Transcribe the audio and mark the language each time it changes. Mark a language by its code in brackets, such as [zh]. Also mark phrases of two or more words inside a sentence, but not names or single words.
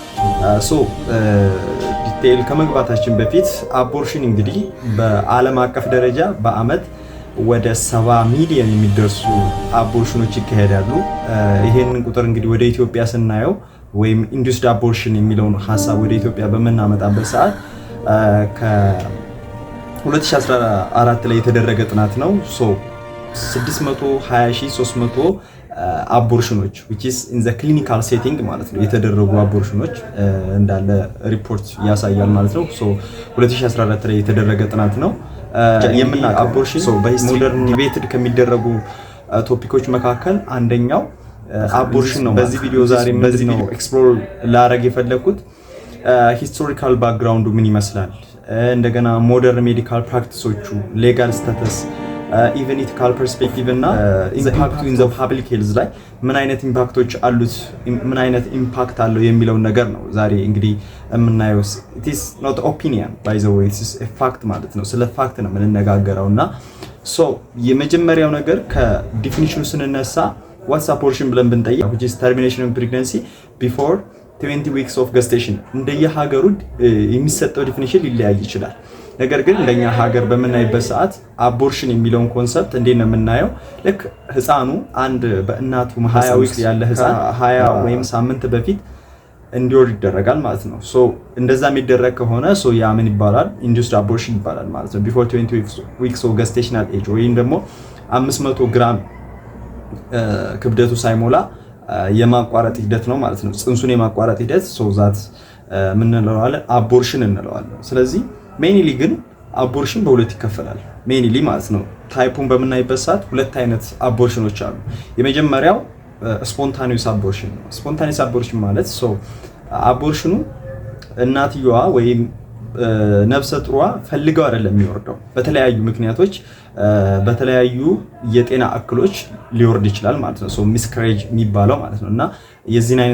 [am] ዲቴይል ከመግባታችን በፊት አቦርሽን እንግዲህ በዓለም አቀፍ ደረጃ በአመት ወደ 70 ሚሊዮን የሚደርሱ አቦርሽኖች ይካሄዳሉ። ይሄንን ቁጥር እንግዲህ ወደ ኢትዮጵያ ስናየው ወይም [en] induced abortion [am] የሚለውን ሀሳብ ወደ ኢትዮጵያ በመናመጣበት ሰዓት ከ2014 ላይ የተደረገ ጥናት ነው። 620300 አቦርሽኖች [en] which is in the clinical setting [am] ማለት ነው የተደረጉ አቦርሽኖች እንዳለ ሪፖርት ያሳያል ማለት ነው። 2014 ላይ የተደረገ ጥናት ነው። የምናውቀው አቦርሽን በሞደርን ዲቤትድ ከሚደረጉ ቶፒኮች መካከል አንደኛው አቦርሽን ነው። በዚህ ቪዲዮ ዛሬ እንደዚህ ነው ኤክስፕሎር ላረግ የፈለኩት ሂስቶሪካል ባክግራውንዱ ምን ይመስላል፣ እንደገና [en] modern medical [am] ፕራክቲሶቹ፣ [en] legal status, even ethical perspective [am] እና ኢምፓክቱ [en] in the public health [am] ላይ ምን አይነት ኢምፓክቶች አሉት፣ ምን አይነት ኢምፓክት አለው የሚለውን ነገር ነው ዛሬ እንግዲህ የምናየው። [en] it is not opinion by the way, it is a fact [am] ማለት ነው። ስለ ፋክት ነው የምንነጋገረው እና የመጀመሪያው ነገር ከዲፊኒሽኑ ስንነሳ [en] what's abortion [am] ብለን ብንጠይቅ [en] which is termination of pregnancy before 20 weeks of gestation [am] እንደየሀገሩ የሚሰጠው ዲፊኒሽን ሊለያይ ይችላል። ነገር ግን እንደኛ ሀገር በመናይበት ሰዓት አቦርሽን የሚለውን ኮንሰፕት እንዴት ነው የምናየው? ልክ ህፃኑ አንድ በእናቱ ማህፀን ውስጥ ያለ ህፃን 20 ወይም ሳምንት በፊት እንዲወር ይደረጋል ማለት ነው። እንደዛ የሚደረግ ከሆነ ያ ምን ይባላል? [en] induced abortion [am] ይባላል ማለት ነው። [en] before 20 weeks of gestational age [am] ወይም ደግሞ 500 ግራም ክብደቱ ሳይሞላ የማቋረጥ ሂደት ነው ማለት ነው። ጽንሱን የማቋረጥ ሂደት ዛት ምን እንለዋለን? አቦርሽን እንለዋለን። ስለዚህ ሜይንሊ ግን አቦርሽን በሁለት ይከፈላል ሜይንሊ ማለት ነው። ታይፑን በምናይበት ሰዓት ሁለት አይነት አቦርሽኖች አሉ። የመጀመሪያው [en] spontaneous abortion [am] ነው። [en] spontaneous abortion [am] ማለት አቦርሽኑ እናትየዋ ወይም ነፍሰ ጡሯ ፈልገው አይደለም የሚወርደው። በተለያዩ ምክንያቶች በተለያዩ የጤና እክሎች ሊወርድ ይችላል ማለት ነው። ሚስካሬጅ የሚባለው ማለት ነው። እና የዚህን አይነት